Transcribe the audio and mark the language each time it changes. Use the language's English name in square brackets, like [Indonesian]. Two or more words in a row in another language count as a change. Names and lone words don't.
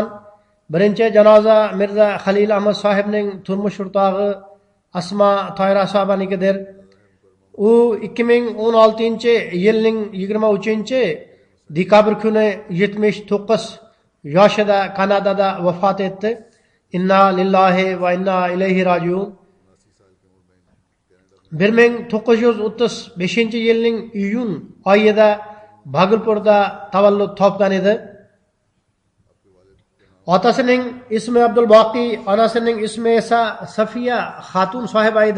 [Uzbek] Birinchi janoza Mirza Halil Ahmad sohibning turmush o'rtog'i Asma Toyra sohibanikidir. U 2016-yilning 23-dekabr kuni 79 yoshida Kanadada vafot etdi. [Arabic] إنا لله وإنا إليه راجعون. [Uzbek] 1935-yilning iyun oyida Bhagulpurda tavallud topgan edi. Otasining ismi Abdul Boqi, onasining ismi esa Safiya Xatun sohiba edi.